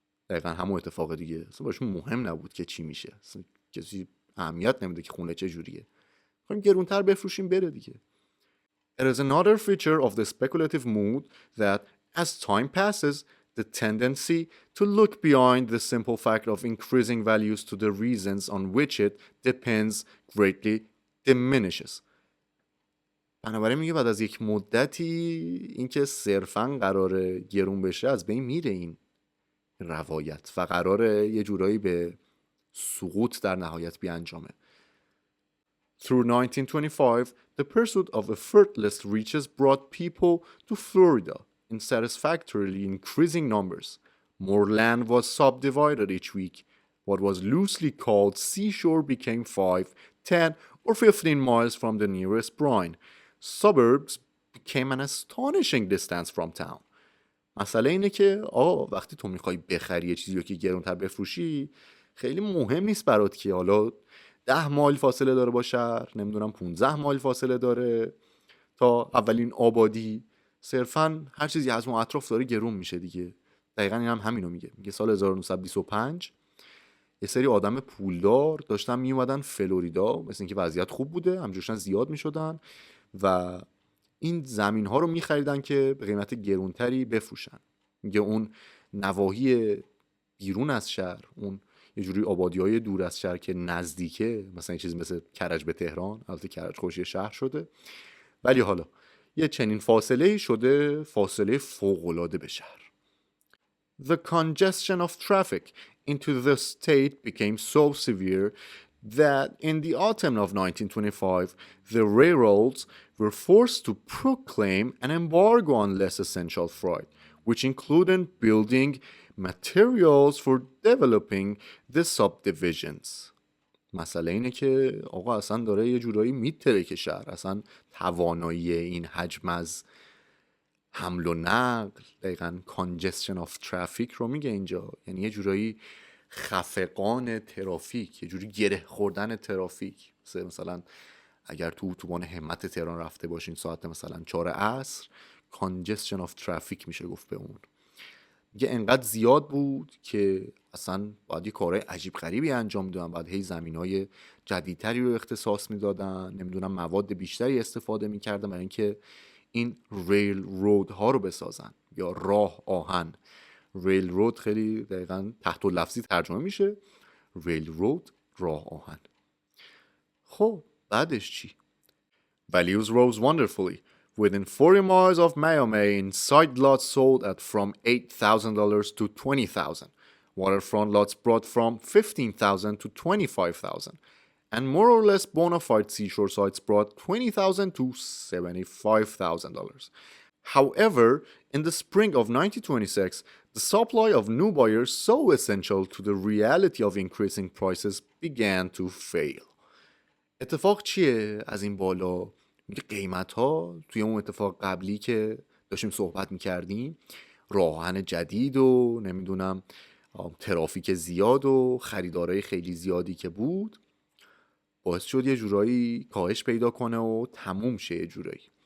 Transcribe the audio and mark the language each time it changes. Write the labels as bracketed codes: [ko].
[fa] دقیقا همون اتفاق دیگه. اصلا براشون مهم نبود که چی میشه، اصلا کسی اهمیت نمیده که خونه چه جوریه، خواهیم گرونتر بفروشیم بره دیگه. [en] It is another feature of the speculative mood that as time passes, the tendency to look beyond the simple fact of increasing values to the reasons on which it depends greatly diminishes. [fa] بنابراین میگه بعد از یک مدتی اینکه صرفاً قراره گرون بشه از بین میره این روایت و قراره یه جورایی به سقوط در نهایت بیانجامه. [en] Through 1925, the pursuit of effortless riches brought people to Florida in satisfactorily increasing numbers. More land was subdivided each week. What was loosely called seashore became 5, 10, or 15 miles from the nearest brine. Suburbs became an astonishing distance from town. [fa] مسئله اینه که آقا وقتی تو میخوای بخری یه چیزی رو که گرونتر بفروشی، خیلی مهم نیست برات که حالا 10 مایل فاصله داره با شهر، نمیدونم 15 مایل فاصله داره تا اولین آبادی، صرفاً هر چیزی از اون اطراف داره گرون میشه دیگه. دقیقاً این هم همینو میگه. میگه سال 1925 یه سری آدم پولدار داشتن میومدن فلوریدا، مثل اینکه وضعیت خوب بوده، همجورشن زیاد میشدن و این زمین ها رو میخریدن که به قیمت گرونتری بفروشن. میگه اون نواحی بیرون از شهر، اون یه جوری آبادی‌های دور از شهر که نزدیکه، مثلا یه چیزی مثل کرج به تهران، البته کرج خوشی شهر شده، ولی حالا یه چنین فاصله‌ای شده، فاصله فوق‌العاده به شهر. [en] The congestion of traffic into the state became so severe that in the autumn of 1925, the railroads were forced to proclaim an embargo on less essential freight, which included building materials for developing the subdivisions. [fa] مسئله اینه که آقا اصلا داره یه جورایی میتره که شهر اصلا توانایی این حجم از حمل و نقل، دقیقاً [en] congestion of traffic [fa] رو میگه اینجا، یعنی یه جورایی خفقان ترافیک، یه جوری گره خوردن ترافیک. مثلا اگر تو اتوبان همت تهران رفته باشین ساعت مثلا 4 عصر، [en] congestion of traffic [fa] میشه گفت به اون. میگه انقدر زیاد بود که اصلا باید یه کارهای عجیب غریبی انجام میدادن، باید هی زمینای جدیدتری رو اختصاص میدادن، نمیدونم مواد بیشتری استفاده میکردن برای اینکه این ریل رود ها رو بسازن، یا راه آهن. ریل رود خیلی دقیقاً تحت لفظی ترجمه میشه، ریل رود، راه آهن. خب بعدش چی؟ [en] Values rose wonderfully. Within 40 miles of Miami, inside lots sold at from $8,000 to $20,000. Waterfront lots brought from $15,000 to $25,000. And more or less bona fide seashore sites brought $20,000 to $75,000. However, in the spring of 1926, the supply of new buyers so essential to the reality of increasing prices began to fail. [fa] اتفاق چیه از این بالا؟ میگه قیمت ها توی اون اتفاق قبلی که داشتیم صحبت میکردیم، راه آهن جدید و نمیدونم ترافیک زیاد و خریدارای خیلی زیادی که بود، باعث شد یه جورایی کاهش پیدا کنه و تموم شه یه جورایی.